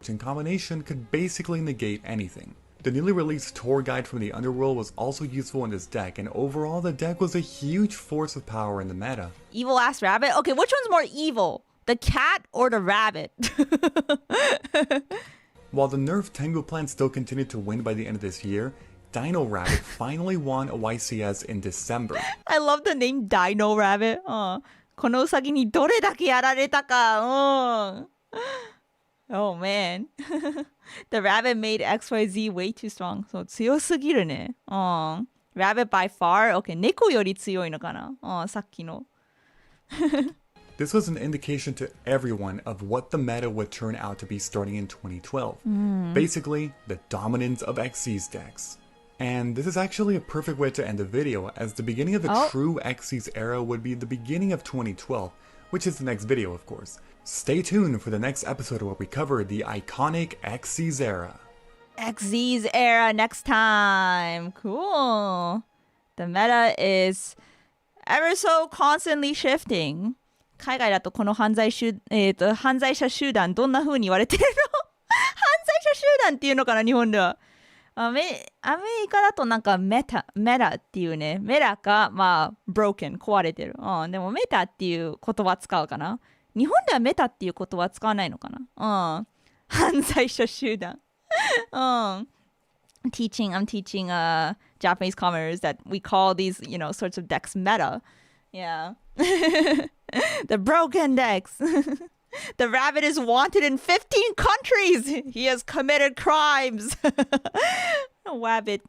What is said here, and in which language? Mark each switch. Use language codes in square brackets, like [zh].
[en] which in combination could basically negate anything. The newly released tour guide from the Underworld was also useful in this deck, and overall the deck was a huge force of power in the meta. Evil ass rabbit? Okay, which one's more evil? The cat or the rabbit? While the nerfed Tengu plan still continued to win by the end of this year, Dino Rabbit finally won a YCS in December. I love the name Dino Rabbit. [ja] このウサギにどれだけやられたか。 [en] Oh man. The rabbit made XYZ way too strong. [ja] そう、強すぎるね。 [en] Rabbit by far? [ja] Okay, 猫より強いのかな。さっきの。 [en] This was an indication to everyone of what the meta would turn out to be starting in 2012. Basically, the dominance of XC's decks. And this is actually a perfect way to end the video, as the beginning of the true XC's era would be the beginning of 2012, which is the next video of course. Stay tuned for the next episode where we cover the iconic XC's era. XZ's era next time. Cool. The meta is ever so constantly shifting. [ja] 海外だとこの犯罪者集団どんな風に言われてるの？犯罪者集団っていうのかな日本では。アメリカだとなんかメタっていうね。メタかまあ broken 壊れてる。でもメタっていう言葉使うかな。日本ではメタっていう言葉使わないのかな。犯罪者集団。 [en] I'm teaching Japanese commoners that we call these, sorts of decks meta. Yeah. The broken decks. The rabbit is wanted in 15 countries. He has committed crimes. Rabbit.